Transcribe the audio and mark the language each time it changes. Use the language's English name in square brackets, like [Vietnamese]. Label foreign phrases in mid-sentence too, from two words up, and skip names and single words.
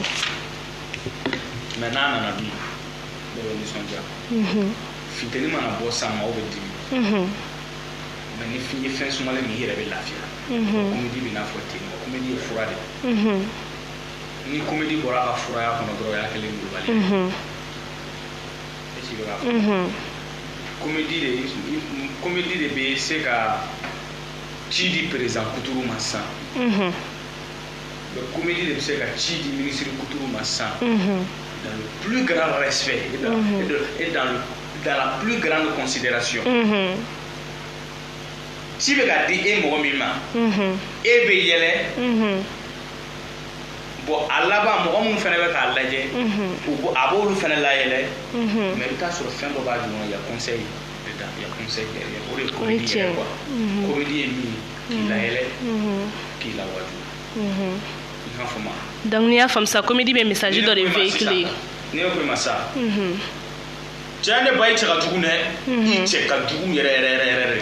[Bambara] mais n'a nana dun bɛɛ bɛ nisɔndiya funteni mana bɔ sisan maaw bɛ dimi mais ni ye fɛn sumalen min i yɛrɛ bɛ lafiya comédie bɛ n'a fɔ ten comédie ye fura de ni comédie bɔra a ka furaya kɔnɔ dɔrɔn o y'a kɛlen global [French] est-ce que [Bambara] i bɛ k'a fɔ comédie de bɛ se ka ci di président Kuturu ma sisan comédie de bɛ se ka ci di ministre Kuturu ma sisan [French] dans le plus grand respect et dans la plus grande considération [Bambara] ci bɛ ka di e mɔgɔ min ma e bɛ yɛlɛ bon a laban mɔgɔ minnu fana bɛ k'a lajɛ a b'olu fana layɛlɛ mais i bɛ taa sɔrɔ fɛn dɔ b'a jumɛn [French] il y a conseil dedans il y a conseil derrière [Bambara] o de ye comédie yɛrɛ quoi comédie ye min ye k'i layɛlɛ k'i lawaju i k'a fɔ ma donc n'i y'a faamu sa comédie bɛ message dɔ de véhiculer ni ne ko i ma sa cɛ ne ba i cɛ ka jugu dɛ i cɛ ka jugu yɛrɛ